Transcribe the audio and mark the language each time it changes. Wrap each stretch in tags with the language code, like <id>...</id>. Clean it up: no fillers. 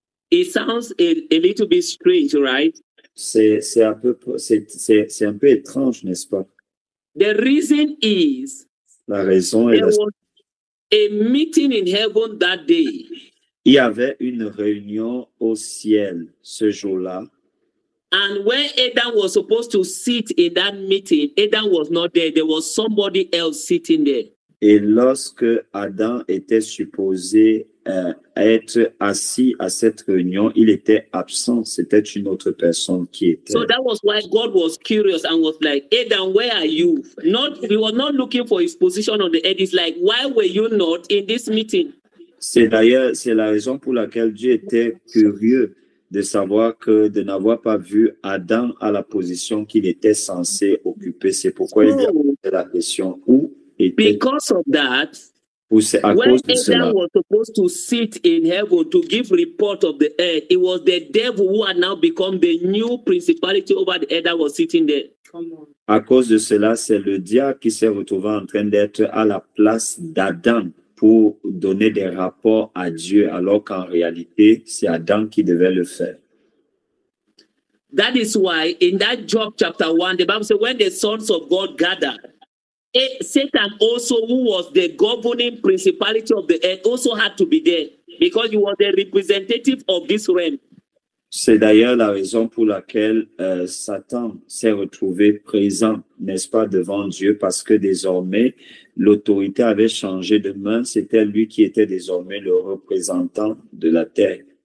<en>it sounds a little bit strange, right?</en> <fr>C'est un peu étrange, n'est-ce pas?</fr> <en>The reason is</en> <fr>La raison est</fr> <en>there was a meeting in heaven that day.</en> <fr>il y avait une réunion au ciel ce jour-là.</fr> <en>And when Adam was supposed to sit in that meeting, Adam was not there. There was somebody else sitting there.</en> <fr>Et lorsque Adam était supposé être assis à cette réunion, il était absent. C'était une autre personne qui était.</fr> <en>So that was why God was curious and was like, Adam, where are you? He was not looking for his position on the earth. It's like, why were you not in this meeting?</en> <fr>C'est la raison pour laquelle Dieu était curieux de savoir de n'avoir pas vu Adam à la position qu'il était censé occuper. C'est pourquoi il a posé la question où était.</fr> <en>Because of that,</en> <fr>À</fr> <en>when</en> <fr>cause de cela,</fr> <en>Adam was supposed to sit in heaven to give report of the earth, it was the devil who had now become the new principality over the earth that was sitting there.</en> <fr>à cause de cela, c'est le diable qui s'est retrouvé en train d'être à la place d'Adam pour donner des rapports à Dieu, alors qu'en réalité, c'est Adam qui devait le faire.</fr> <en>That is why in that Job chapter 1, the Bible says, when the sons of God gathered, Satan also, who was the governing principality of the earth, also had to be there because he was the representative of this realm.</en> <fr>C'est d'ailleurs la raison pour laquelle Satan s'est retrouvé présent, n'est-ce pas, devant Dieu, parce que désormais, l'autorité avait changé de main. C'était lui qui était désormais le représentant de la terre.</fr>